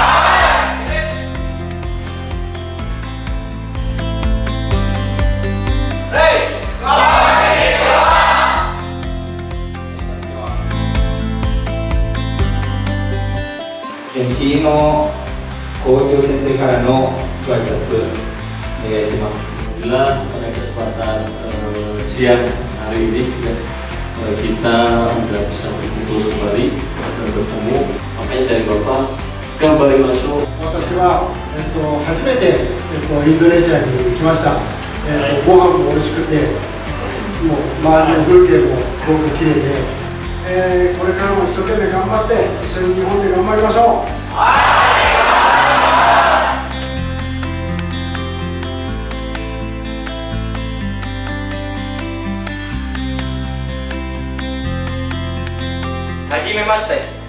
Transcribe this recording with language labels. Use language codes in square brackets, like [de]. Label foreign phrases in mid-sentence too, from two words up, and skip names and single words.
[ja] MC の校長先生からのご挨拶お願いします。 [id] Alhamdulillah pada kesempatan siang hari ini kita sudah bisa berkumpul kembali dan bertemu. Makanya dari Bapak kembali masuk. [ja] 私は、初めて、インドネシアに来ました。ご飯も美味しくて、もう周りの風景もすごく綺麗で、これからも一生懸命頑張って一緒に日本で頑張りましょう。はじめまして。